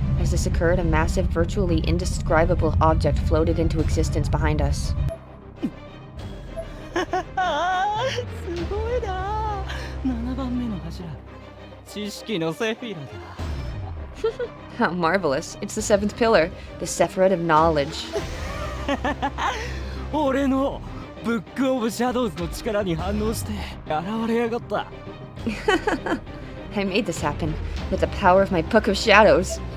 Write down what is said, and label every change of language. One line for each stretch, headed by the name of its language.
English: As this occurred, a massive, virtually indescribable object floated into existence behind us.
Japanese: すごいな。7番目の柱。知識のセフィラだ。
English: How marvelous. It's the seventh pillar, the Sephiroth of knowledge.
Japanese: 俺のブックオブシャドウズの力に反応して現れやがった。
English: I made this happen with the power of my Book of Shadows.